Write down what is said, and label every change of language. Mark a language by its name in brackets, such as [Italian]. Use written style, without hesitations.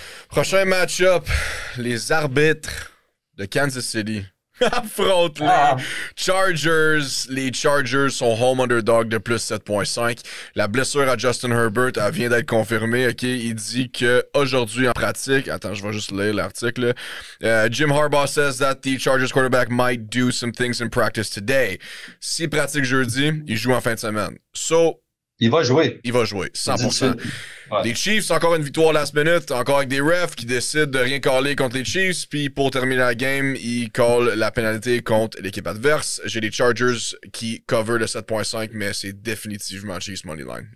[French] Prochain match-up, les arbitres de Kansas City affronte les Chargers. Les Chargers sont home underdog de plus 7.5. La blessure à Justin Herbert, elle vient d'être confirmée. Ok, il dit qu'aujourd'hui en pratique, attends, je vais juste lire l'article. [English] Jim Harbaugh says that the Chargers quarterback might do some things in practice today. [French] S'il pratique jeudi, il joue en fin de semaine. [English] So, [French] il va jouer. Il va jouer, 100%. Ouais. Les Chiefs, encore une victoire last minute, encore avec des refs qui décident de rien caller contre les Chiefs. Puis pour terminer la game, ils callent la pénalité contre l'équipe adverse. J'ai les Chargers qui cover le 7.5, mais c'est définitivement Chiefs Moneyline.